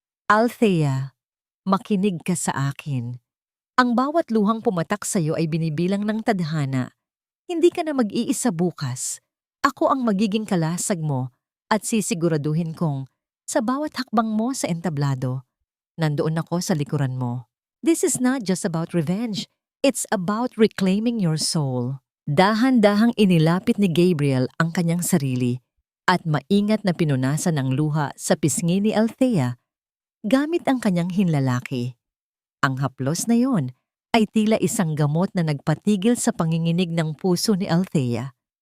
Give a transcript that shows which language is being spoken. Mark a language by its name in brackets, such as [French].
[Filipino] Althea, makinig ka sa akin. Ang bawat luhang pumatak sa iyo ay binibilang ng tadhana. Hindi ka na mag-iisa bukas. Ako ang magiging kalasag mo at sisiguraduhin kong sa bawat hakbang mo sa entablado, nandoon ako sa likuran mo. [English] This is not just about revenge. It's about reclaiming your soul. [Filipino] Dahan-dahang inilapit ni Gabriel ang kanyang sarili at maingat na pinunasan ng luha sa pisngi ni Althea gamit ang kanyang hinlalaki. Ang haplos na yon ay tila isang gamot na nagpatigil sa panginginig ng puso ni Althea.